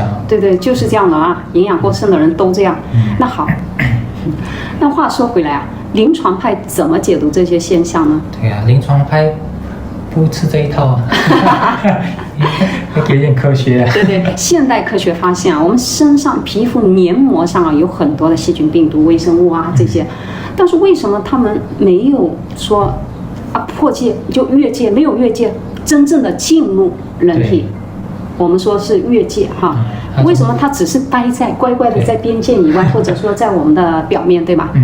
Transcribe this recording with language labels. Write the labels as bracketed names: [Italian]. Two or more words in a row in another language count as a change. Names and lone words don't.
[Chinese] 對，就是這樣的啊，營養過剩的人都這樣。那好，那話說回來啊，臨床派怎麼解讀這些現象呢？對啊，臨床派不吃這一套啊，要給點科學。對，現代科學發現啊，我們身上皮膚黏膜上啊有很多的細菌、病毒、微生物啊這些。但是為什麼他們沒有說破界就越界，沒有越界真正的進入人體？我們說是越界哈。為什麼它只是待在乖乖的在邊界以外，或者說在我們的表面，對吧？